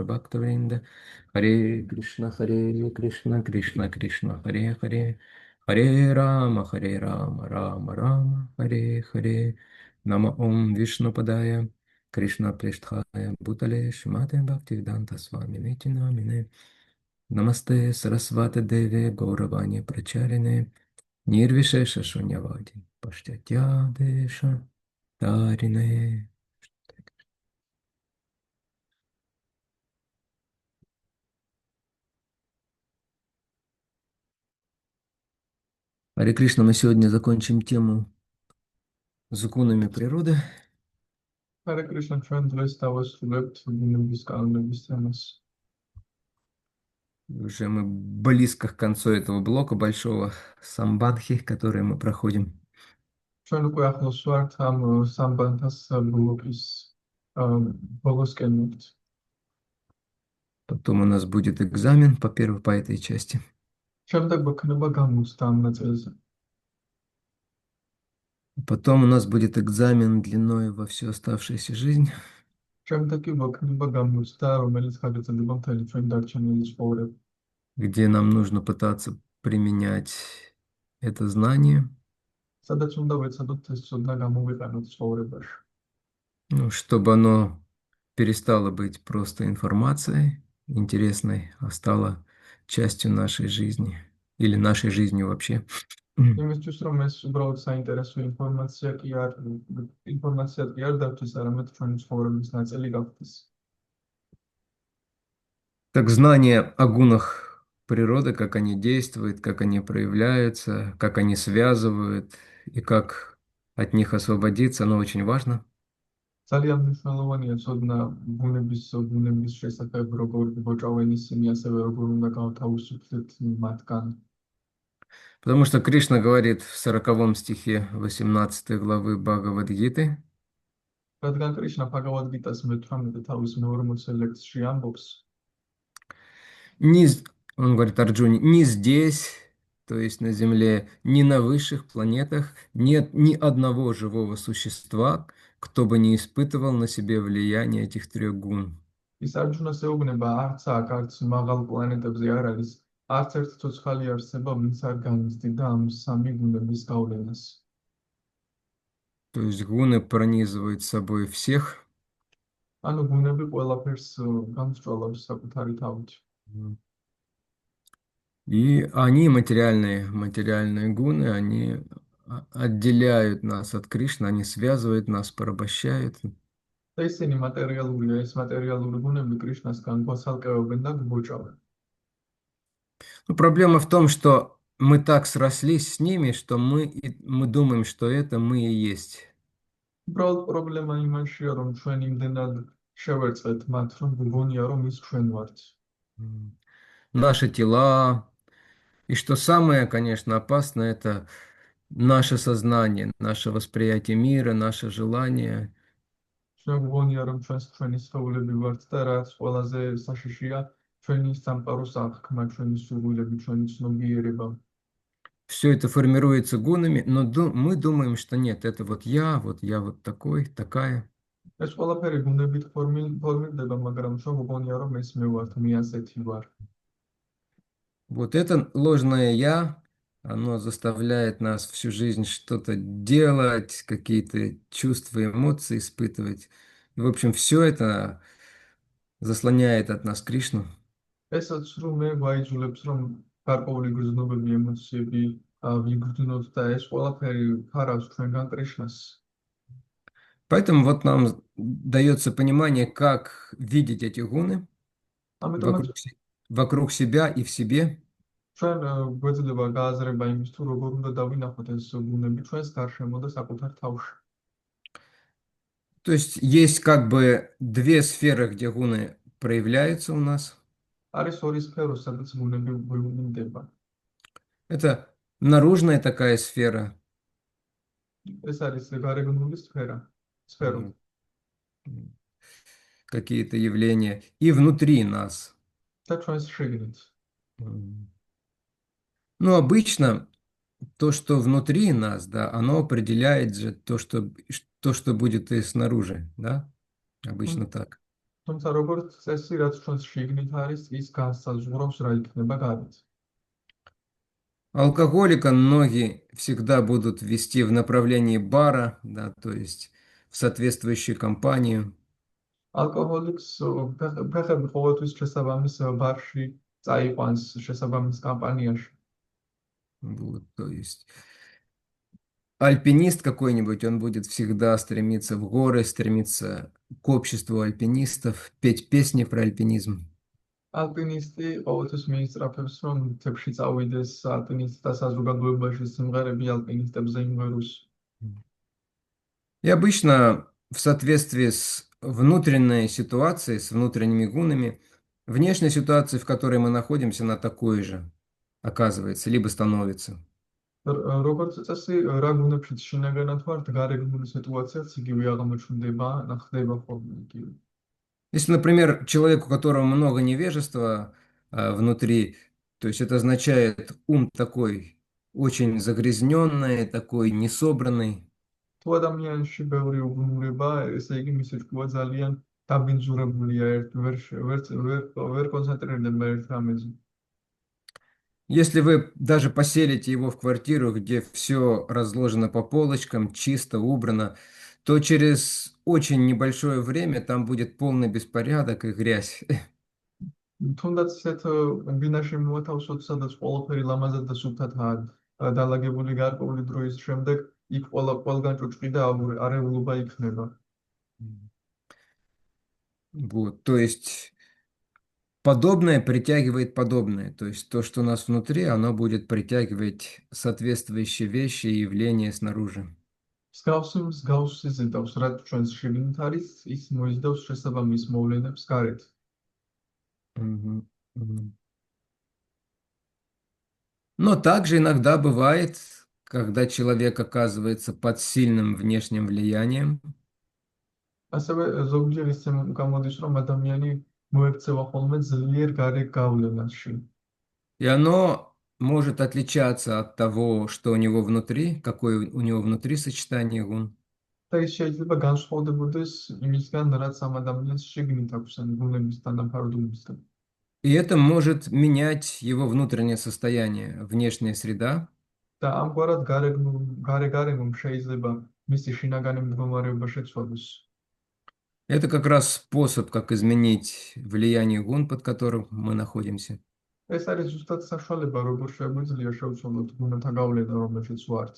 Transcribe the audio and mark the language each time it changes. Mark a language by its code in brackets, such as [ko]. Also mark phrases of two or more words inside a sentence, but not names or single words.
[sa] भक्तविन्द हरे कृष्ण हरे कृष्ण कृष्ण कृष्ण हरे हरे हरे राम राम राम हरे हरे नम ॐ विष्णु पादाय कृष्ण प्रिष्ठाय भूतले श्रीमते भक्तिवेदान्त स्वामी निति नामिने नमस्ते सरस्वती देवी गौरवाणी प्रचारिणे निर्विशेष शून्यवादी पश्त्य देश तारिणे. [ru] Харе Кришна, мы сегодня закончим тему законами природы. [ka] Hare Krishna, ჩვენ დღეს დავასრულებთ ბუნების კანონების თემას. [ru] Уже мы близко к концу этого блока большого самбадхи, который мы проходим. [ka] ჩვენ უკვე ახლოს ვართ ამ სამბანთას ბლოკის ბოლოსკენ ვართ. [ru] Потом у нас будет экзамен по этой части. [ka] შემდეგ გვექნება გამოცდა ამ ნაწილზე. [ru] Потом у нас будет экзамен длиной во всю оставшуюся жизнь. [ka] შემდეგ კი გვექნება გამოცდა, რომელიც გადაწყდება მთელი ჩვენი დარჩენილი ცხოვრება. [ru] Где нам нужно пытаться применять это знание, [ka] სადაც უნდა ვეცადოთ ეს ცოდნა გამოვიყენოთ ცხოვრებაში. [ru] ну, чтобы оно перестало быть просто информацией интересной, а стало частью нашей жизни или нашей жизнью вообще. [ka] იმისთვის რომ ეს უბრალოდ საინტერესო ინფორმაცია კი არ დავთვის, არამედ ჩვენი ცხოვრების ნაწილი გახდეს. [ru] Так знание о гунах природы, как они действуют, как они проявляются, как они связывают и как от них освободиться, оно очень важно. [ka] ძალიან მნიშვნელოვანია ცოდნა ბუნების შესახებ, როგორ მოჭავენ ისინი, ასევე როგორ უნდა გავთავისუფლდეთ მათგან. [ru] Потому что Кришна говорит в 40 стихе 18 главы Бхагавад-гиты, [ka] რადგან კრიშნა ბჰაგავად-გიტას მე-18 თავის მე-40 ლექსში ამბობს, [ru] он говорит Арджуне, ни здесь, то есть на Земле, ни на высших планетах нет ни одного живого существа, кто бы не испытывал на себе влияние этих трех гун. [ka] ის არჯუნას ეუბნება, არც აქ, არც მაღალ პლანეტებზე არ არის, არც ერთ ცოცხალი არსება, ვინც არ განიცდიდა ამ სამი გუნების გავლენას. [ru] То есть гуны пронизывают собой всех. [ka] ანუ გუნები ყველაფერს გამსჭვალავს საკუთარი თავით. [ru] И они, материальные гуны, они отделяют нас от Кришны, они связывают нас, порабощают. [ka] და ისინი მატერიალურია, ეს მატერიალური გუნები კრიშნასგან გვასალკევებენ და გვბოჭავენ. [ru] Но проблема в том, что мы так срослись с ними, что мы думаем, что это мы и есть. [ka] უბრალოდ პრობლემა იმაშია, რომ ჩვენ იმდენად შევერწყეთ მათ, რომ გვგონია, რომ ის ჩვენ ვართ. [ru] Наши тела. И что самое, конечно, опасное, это наше сознание, наше восприятие мира, наше желание. [ka] ჩვენ გვგონია, რომ ჩვენი სხეულები ვართ და რაც ყველაზე საშიშია, ჩვენი სამყაროს აღქმა, ჩვენი სურვილები, ჩვენი ცნობიერება. [ru] Все это формируется гунами, но мы думаем, что нет, это вот я вот такой, такая. [ka] ეს ყველაფერი გუნებით ფორმირდება, მაგრამ ჩვენ გვგონია, რომ ეს მე ვართ, მე ასეთი ვარ. [ru] Вот это ложное «я», оно заставляет нас всю жизнь что-то делать, какие-то чувства, эмоции испытывать. И, в общем, все это заслоняет от нас Кришну. [ka] ესაც რომ მე ვაიძულებს, რომ გარკვეული გრძნობები, ემოციები ვიგრძნოთ და ეს ყველაფერი ფარავს ჩვენგან კრიშნას. [ru] Поэтому вот нам дается понимание, как видеть эти гуны вокруг себя и в себе. [ka] ჩვენ გვეძლება გააზრება იმის თუ როგორ უნდა დავინახოთ ეს გუნები ჩვენს გარშემო და საკუთარ თავში. [ru] То есть как бы две сферы, где гуны проявляются у нас. [ka] არის ორი სფერო, სადაც გუნები ვლინდება. [ru] Это Наружная такая сфера, [ka] ეს არის გარეგნული სფერო [ru] м, какие-то явления, и внутри нас. [ka] და ჩვენს შიგნით. М. [ru] Ну, обычно то, что внутри нас, да, оно определяет же то, что будет и снаружи, да? [ka] თუმ- [ru] Обычно так. [ka] თუმცა როგორც წესი, რაც ჩვენს შიგნით არის, ის განსაზღვრავს რა იქნება გარეთ. [ru] Алкоголика ноги всегда будут вести в направлении бара, да, то есть в соответствующую компанию. [ka] ალკოჰოლიკს ფეხები ყოველთვის შესაბამის ბარში წაიყვანს შესაბამის კამპანიაში. [ru] Вот, то есть альпинист какой-нибудь, он будет всегда стремиться в горы, стремиться к обществу альпинистов, петь песни про альпинизм. [ka] ალპინისტი ყოველთვის მიისწრაფებს, რომ მთებში წავიდეს ალპინისტთა საზოგადოებაში სიმღერები ალპინისტებზე იმღეროს. [ru] И обычно в соответствии с внутренней ситуацией, с внутренними гунами, внешняя ситуация, в которой мы находимся, она такой же оказывается, либо становится. [ka] როგორც წესი, რა გუნებშიც შინაგანად ვართ, გარეგნული სიტუაციაც იგივე აღმოჩნდება, ხდება ხოლმე იგივე. [ru] Если, например, человек, у которого много невежества внутри, то есть это означает ум такой очень загрязненный, такой несобранный, [ka] თუ ადამიანში ბევრი უგუნურება, ესე იგი მისი ჭკუა ძალიან დაბინძურებულია, ვერ კონცენტრირდება ერთ რამეზე. [ru] если вы даже поселите его в квартиру, где все разложено по полочкам, чисто, убрано, то через очень небольшое время там будет полный беспорядок и грязь. [ka] თუნდაც ისეთ ბინაში მოვათავსოთ, სადაც ყველაფერი ლამაზად და სუფთადაა დალაგებული გარკვეული დროის შემდეგ, იქ ყველგან ჭუჭყი და არეულობა იქნება. [ru] Вот, то есть подобное притягивает подобное. То есть то, что у нас внутри, оно будет притягивать соответствующие вещи и явления снаружи. [ka] მსგავსი ზედავს, რაც ჩვენს შიგნით არის, ის მოიზიდავს შესაბამის მოვლენებს გარეთ. Мгм. Мгм. [ru] Но также иногда бывает, когда человек оказывается под сильным внешним влиянием, [ka] ასევე ზოგჯერ ისე გამოდის, რომ ადამიანი მოექცევა ხოლმე ძლიერ გარე გავლენაში. [ru] и оно может отличаться от того, что у него внутри, какое у него внутри сочетание гун. [ka] და ის შეიძლება განსხვავდებოდეს იმისგან, რაც ამ ადამიანს შიგნით აქვს, ან გუნების თანაფარდობისგან. [ru] И это может менять его внутреннее состояние, внешняя среда. [ka] და ამგვარად გარეგნულ შეიძლება მისი შინაგანი მდგომარეობა შეცვალოს. [ru] Это как раз способ, как изменить влияние гун, под которым мы находимся. [ka] ეს არის ზუსტად საშუალება, როგორ შეგვიძლია შევცვალოთ გუნათა გავლენა, რომელშიც ვართ.